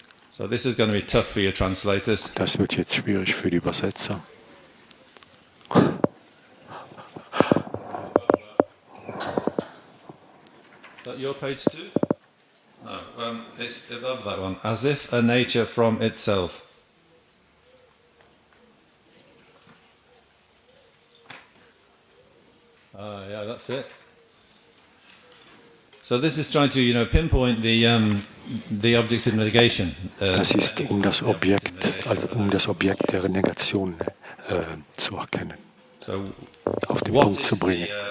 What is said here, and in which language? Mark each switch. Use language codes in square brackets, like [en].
[en] So this is going to be tough for your translators. [de] Das wird jetzt schwierig für die Übersetzer. [en] Is that your page too? No, it's above that one. As if a nature from itself. Yeah, that's it. So this is trying to, pinpoint the object of negation. [de] Das ist, um das Objekt der Negation zu erkennen, auf den Punkt zu bringen.